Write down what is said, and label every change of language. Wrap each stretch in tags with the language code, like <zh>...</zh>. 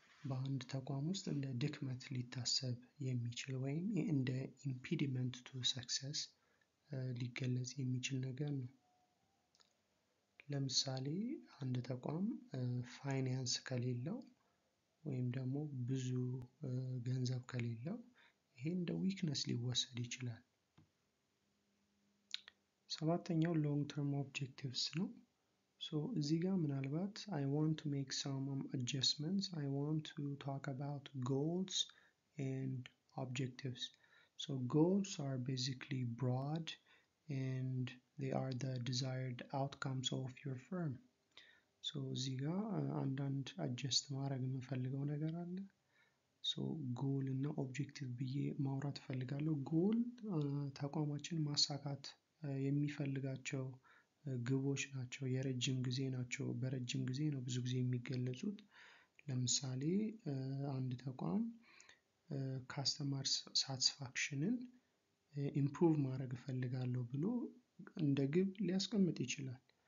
<am>በአንድ ተቋም ውስጥ እንደ ድክመት ሊታሰብ የሚችል ወይም እንደ ኢምፒዲመንት ቱ ሰክሰስ ሊገለጽ የሚችል ነገር ነው። ለምሳሌ አንድ ተቋም ፋይናንስ ከሌለው ወይም ደግሞ ብዙ ገንዘብ ከሌለው ይሄ እንደ ዊክነስ ሊወሰድ ይችላል። ሰባተኛው ሎንግ ተርም ኦብጀክቲቭስ ነው። እዚህ ጋር ምናልባት</am> <en>I want to make some adjustments. I want to talk about goals and objectives. Goals are basically broad and they are the desired outcomes of your firm.</en> <am>እዚህ ጋር አንዳንድ አጀስት ማድረግ የምፈልገው ነገር አለ። ጎል እና ኦብጀክቲቭ ብዬ ማውራት እፈልጋለሁ። ጎል ተቋማችን ማሳካት የሚፈልጋቸው ግቦች ናቸው፣ የረጅም ጊዜ ናቸው። በረጅም ጊዜ ነው ብዙ ጊዜ የሚገለጹት። ለምሳሌ አንድ ተቋም ካስተመር ሳቲስፋክሽንን ኢምፕሩቭ ማድረግ እፈልጋለሁ ብሎ እንደ ግብ ሊያስቀምጥ ይችላል።</am>